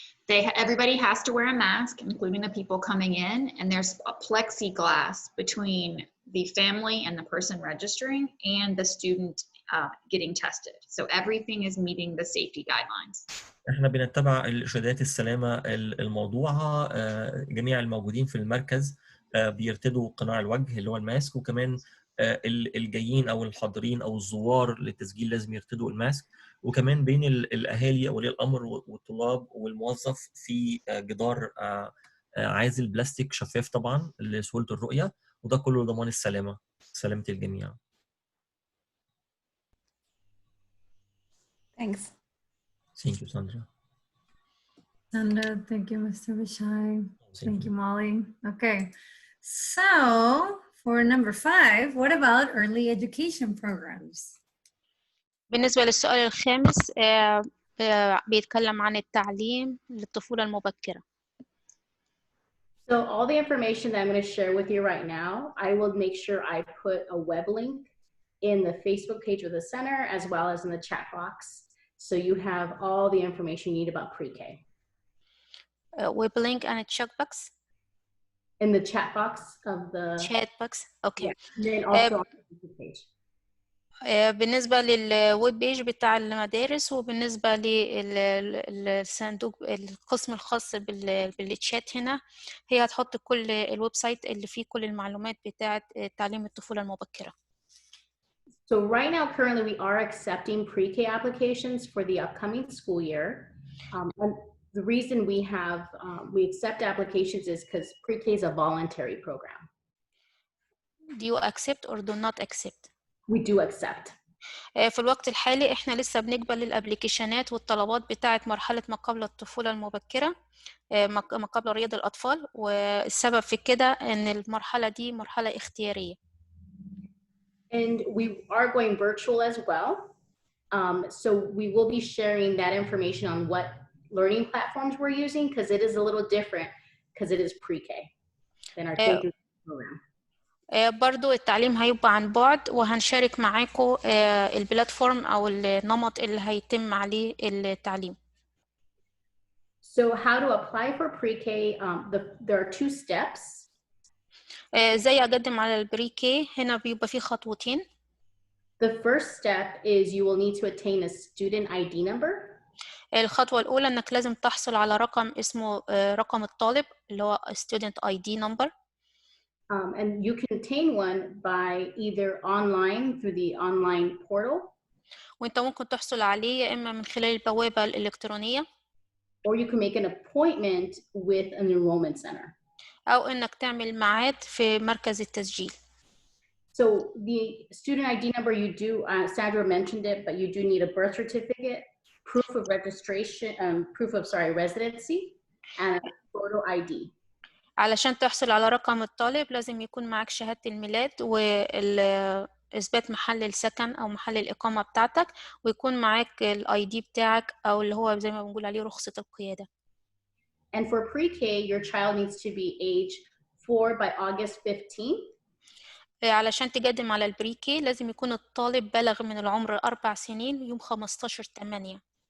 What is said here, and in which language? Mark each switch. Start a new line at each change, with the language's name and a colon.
English: Everybody has to wear a mask, including the people coming in, and there's a plexiglass between the family and the person registering and the student getting tested. So everything is meeting the safety guidelines.
Arabic: احنا بنتبع الارشادات السلامه الموضوعه. جميع الموجودين في المركز بيرتدوا قناع الوجه اللي هو الماسك، وكمان الجايين او الحاضرين او الزوار للتسجيل لازم يرتدوا الماسك، وكمان بين الاهالي اولياء الامر والطلاب والموظف في جدار عازل بلاستيك شفاف طبعا لسهوله الرؤيه، وده كله لضمان سلامه الجميع.
English: Thanks. Thank you, Sandra. Sandra, thank you, Mr. Bishai. Thank you, Molly. Okay, so for number 5, what about early education programs?
Arabic: بالنسبة للسؤال الخامس بيتكلم عن التعليم للطفولة المبكرة.
English: So all the information that I'm going to share with you right now, I will make sure I put a web link in the Facebook page of the center as well as in the chat box. So you have all the information you need about pre-K. Web link and a chat box? In the chat box of the... Chat box, okay. Yeah. Then also on the Facebook page.
Arabic: بالنسبة للويب بيج بتاع المدارس وبالنسبة للصندوق القسم الخاص بالتشات هنا، هي هتحط كل الويب سايت اللي فيه كل المعلومات بتاعة تعليم الطفولة المبكرة.
English: So right now, currently, we are accepting pre-K applications for the upcoming school year. And the reason we accept applications is because pre-K is a voluntary program. Do you accept or do not accept? We do accept.
Arabic: في الوقت الحالي احنا لسه بنقبل الابليكيشنات والطلبات بتاعة مرحلة ما قبل الطفولة المبكرة، ما قبل رياض الأطفال، والسبب في كده ان المرحلة دي مرحلة اختيارية.
English: And we are going virtual as well. So we will be sharing that information on what learning platforms we're using, because it is a little different because it is pre-K than our K through program.
Arabic: برضو التعليم هيبقى عن بعد، وهنشارك معاكم البلاتفورم أو النمط اللي هيتم عليه التعليم.
English: So how to apply for pre-K, there are 2 steps.
Arabic: ازاي اقدم على البري كي؟ هنا بيبقى في خطوتين.
English: The first step is you will need to attain a student ID number.
Arabic: الخطوة الأولى إنك لازم تحصل على رقم اسمه رقم الطالب اللي هو
English: student ID number. And you can attain one by either online through the online portal.
Arabic: وانت ممكن تحصل عليه يا إما من خلال البوابة الإلكترونية.
English: Or you can make an appointment with an enrollment center.
Arabic: أو إنك تعمل ميعاد في مركز التسجيل.
English: So the student ID number you do, Sandra mentioned it, but you do need a birth certificate, proof of registration, residency, and a photo ID.
Arabic: علشان تحصل على رقم الطالب لازم يكون معك شهادة الميلاد وإثبات محل السكن أو محل الإقامة بتاعتك، ويكون معك الاي دي بتاعك أو اللي هو زي ما بنقول عليه رخصة القيادة.
English: And for pre-K, your child needs to be age 4 by August 15th.
Arabic: علشان تقدم على البري كي لازم يكون الطالب بلغ من العمر 4 سنين يوم 15/8.